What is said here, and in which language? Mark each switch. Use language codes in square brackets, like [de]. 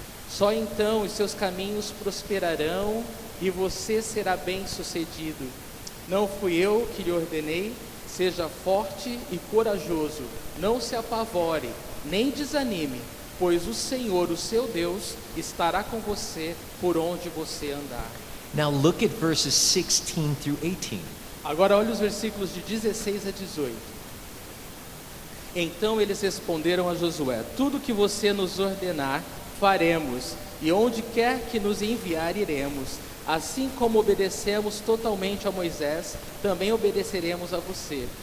[pt] Só então os seus caminhos prosperarão e você será bem-sucedido. Não fui eu que lhe ordenei? Seja forte e corajoso, não se apavore, nem desanime, pois o Senhor, o seu Deus, estará com você por onde você andar. [en] Now look at verses 16 through 18. [pt] Agora olhe os versículos de 16 a 18. Então eles responderam a Josué: tudo que você nos ordenar, faremos, e onde quer que nos enviar, iremos. Assim como obedecemos totalmente a Moisés, também obedeceremos a você.